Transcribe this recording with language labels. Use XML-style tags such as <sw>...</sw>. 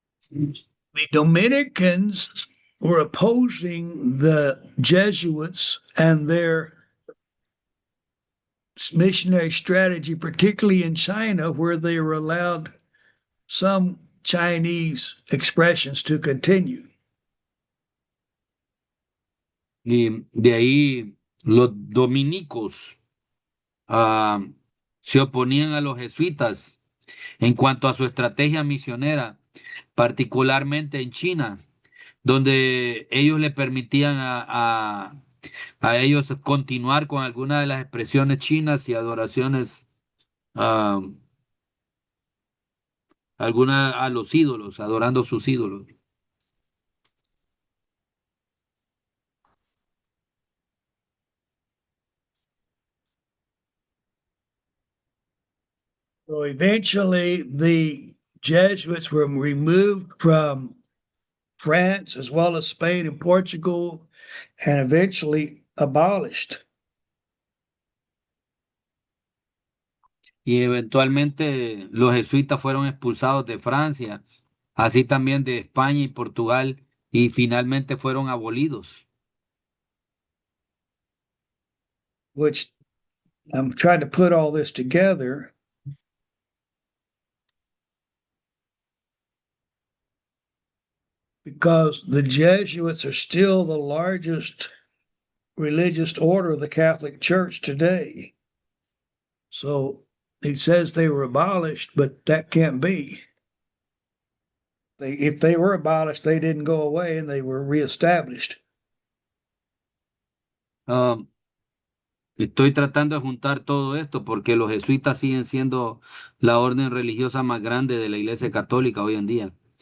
<en>The Dominicans were opposing the Jesuits and their missionary strategy, particularly in China, where they were allowed some Chinese expressions to continue.</en> <es>Y de ahí los dominicos se oponían a los jesuitas en cuanto a su estrategia misionera, particularmente en China, donde ellos le permitían a ellos continuar con algunas de las expresiones chinas y adoraciones, ah, algunas a los ídolos, adorando sus ídolos.</es> <en>So eventually, the Jesuits were removed from France as well as Spain and Portugal, and eventually abolished.</en> <es>Y eventualmente los jesuitas fueron expulsados de Francia, así también de España y Portugal, y finalmente fueron abolidos.</es> <en>Which I'm trying to put all this together. Because the Jesuits are still the largest religious order of the Catholic Church today. So it says they were abolished, but that can't be. If they were abolished, they didn't go away and they were reestablished.</en> <es>Ah, Estoy tratando de juntar todo esto porque los jesuitas siguen siendo la orden religiosa más grande de la Iglesia Católica hoy en día.</es>